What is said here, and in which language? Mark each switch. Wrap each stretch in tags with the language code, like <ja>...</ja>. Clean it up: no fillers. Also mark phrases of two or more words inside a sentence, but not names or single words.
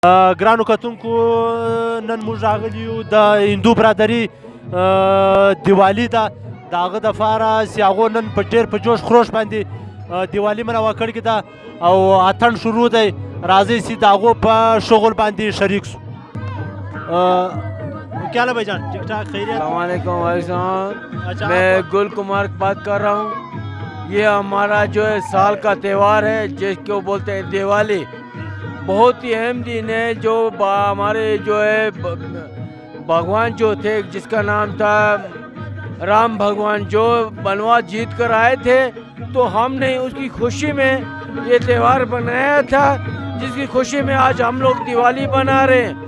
<ps>ګرانو کتونکو نن موږ راغلي یو د هندو برادري دیوالي ده د هغه دپاره چې هغو نن په ډېر په جوش خروش باندې دیوالي منوه کړې ده او اتڼ شروع دی. راځئ چې د هغو په شغل باندې شریک سو.</ps> <ur>کیا حال ہے بھائی جان؟ ٹھیک ٹھاک خیریت?</ur> <ar>السلام علیکم</ar> <ur>بھائی جان، میں گل کمار بات کر رہا ہوں. یہ ہمارا جو ہے سال کا تہوار ہے جس کو بولتے ہیں دیوالی. بہت ہی اہم دن ہے جو ہمارے جو ہے بھگوان جو تھے جس کا نام تھا رام بھگوان، جو بنواس جیت کر آئے تھے، تو ہم نے اس کی خوشی میں یہ تہوار بنایا تھا، جس کی خوشی میں آج ہم لوگ دیوالی بنا رہے ہیں.</ur>